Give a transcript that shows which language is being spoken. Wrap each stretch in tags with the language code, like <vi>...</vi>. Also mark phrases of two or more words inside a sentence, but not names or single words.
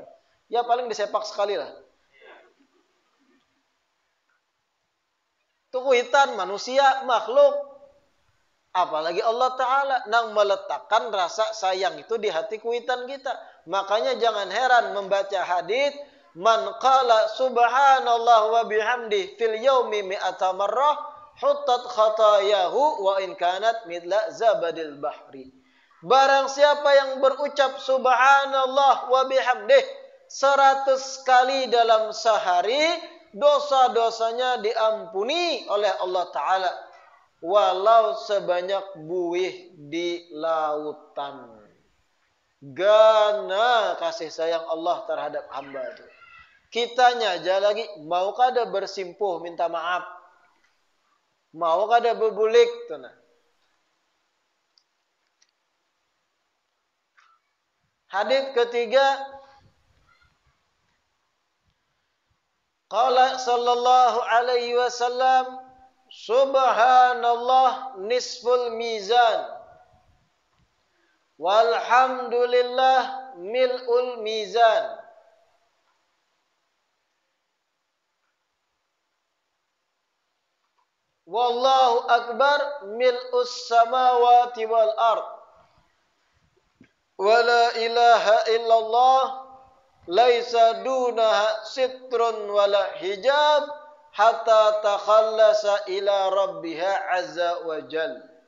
<bjn>Ya paling disepak sekali lah. Itu kuitan manusia, makhluk. Apalagi Allah Ta'ala nang meletakkan rasa sayang itu di hati kuitan kita. Makanya jangan heran membaca hadis</bjn> <ar>من قال سبحان الله وبحمده في اليوم مائة مرة حطت خطاياه وإن كانت مثل زبد البحر.</ar> <bjn>Barang siapa yang berucap</bjn> <ar>سبحان الله وبحمده</ar> <bjn>100 kali dalam sehari, dosa-dosanya diampuni oleh Allah Ta'ala. Walau sebanyak buih di lautan. Gana kasih sayang Allah terhadap hamba itu. Kitanya aja lagi mau kada bersimpuh minta maaf. Mau kada berbulik tuh nah. Hadits ketiga,</bjn> <ar>قال صلى الله عليه وسلم سبحان الله نصف الميزان والحمد لله ملء الميزان. والله أكبر ملء السماوات والأرض. ولا إله إلا الله ليس دونها ستر ولا حجاب حتى تخلص إلى ربها عز وجل.</ar>